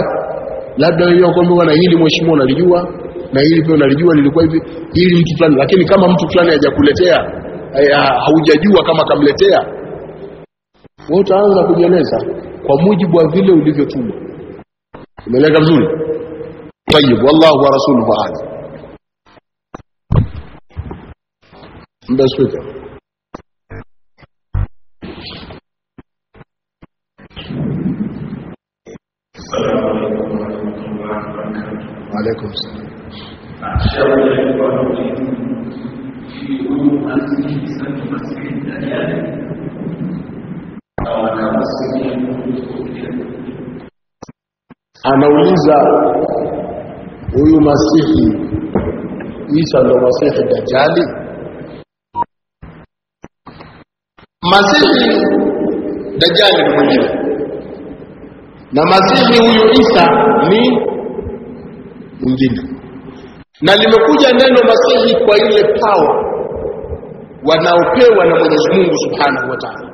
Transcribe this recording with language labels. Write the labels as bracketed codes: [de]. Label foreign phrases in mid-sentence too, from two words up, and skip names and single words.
[sw] Labda wewe kwamba bwana hili mheshimiwa unalijua na hili pia unalijua lilikuwa hivi, hili mtu fulani, lakini kama mtu fulani hajakuletea, haujajua kama kamletea, wewe utaanza kujieleza kwa mujibu wa vile ulivyotumwa. Umeeleka vizuri? [ar] طيب والله ورسوله أعلم. Mbasweka. السلام عليكم ورحمة الله وبركاته. وعليكم السلام. [sw] Shauri kwa [ar] في أمور أنسية المسيح الدجال أو أنا مسيح [sw] anauliza huyu Masihi Isa ndo Masihi Dajjali? Masihi Dajjali ni mwingine, na Masihi huyu Isa ni mwingine, na limekuja neno Masihi kwa ile power wanaopewa na Mwenyezi Mungu [ar] سبحانه وتعالى.